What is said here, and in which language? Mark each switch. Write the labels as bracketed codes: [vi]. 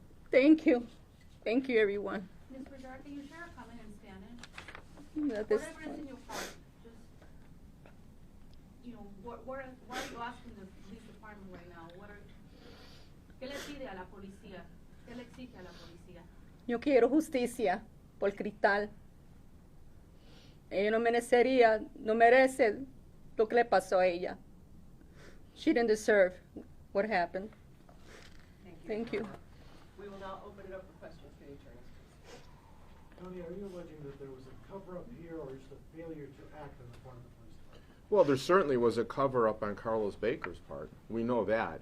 [en] Thank you. Thank you, everyone. Ms. Rivera, can you share a comment in Spanish? That is- Whatever is in your heart, just, why are you asking the police department right now? [es] ¿Qué le pide a la policía? ¿Qué le exige a la policía? Yo quiero justicia por Krystal. Ella no merece lo que le pasó a ella. [en] She didn't deserve what happened. Thank you. now open it up for questions for the attorneys. Tony, are you alleging that there was a cover-up here or just a failure to act on the part of the police department? Well, there certainly was a cover-up on Carlos Baker's part. We know that.